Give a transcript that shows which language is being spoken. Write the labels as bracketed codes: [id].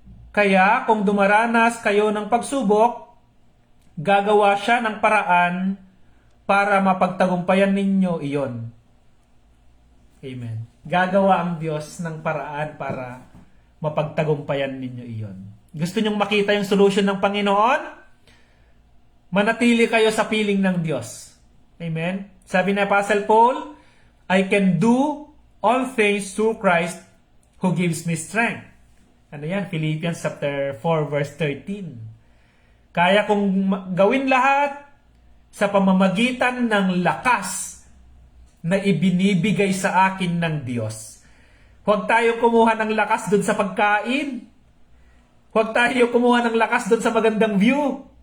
[tl] Kaya kung dumaranas kayo ng pagsubok, gagawa siya ng paraan para mapagtagumpayan ninyo iyon. Amen. Gagawa ang Diyos ng paraan para mapagtagumpayan ninyo iyon. Gusto nyong makita yung solution ng Panginoon? Manatili kayo sa piling ng Diyos. Amen. Sabi ni [en] Apostle Paul, I can do all things through Christ who gives me strength. [tl] Ano yan? Philippians chapter 4 verse 13. Kaya kong gawin lahat sa pamamagitan ng lakas na ibinibigay sa akin ng Diyos. Huwag tayo kumuha ng lakas dun sa pagkain. Huwag tayo kumuha ng lakas dun sa magandang view.